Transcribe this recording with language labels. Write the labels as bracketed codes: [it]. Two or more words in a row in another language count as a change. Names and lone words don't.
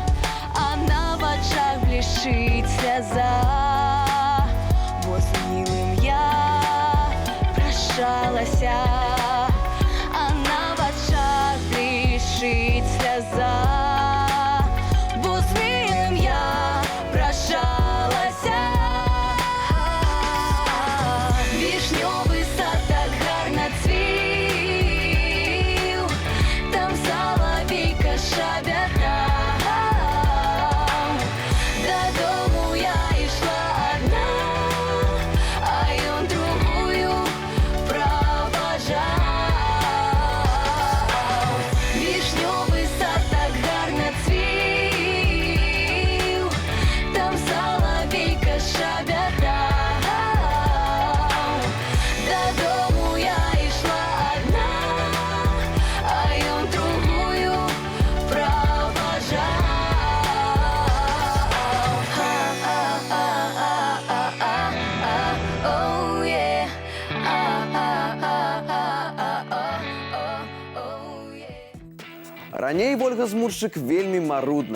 [be] а на вачах блішчыць сляза, [uk] бо з милым я прощалася, [be] а на вачах блішчыць сляза, [uk] бо з милым я прощалася. Вишневый сад так гарно цвів, там соловейка щебетав. Додому я йшла одна, а ён другую провожав. Вишневый сад так гарно цвів, там соловейка щебетав. Додому я йшла одна, а ён другую провожав. [en] Oh yeah. [be] Раней Вольга Змуршчык вельмі марудна.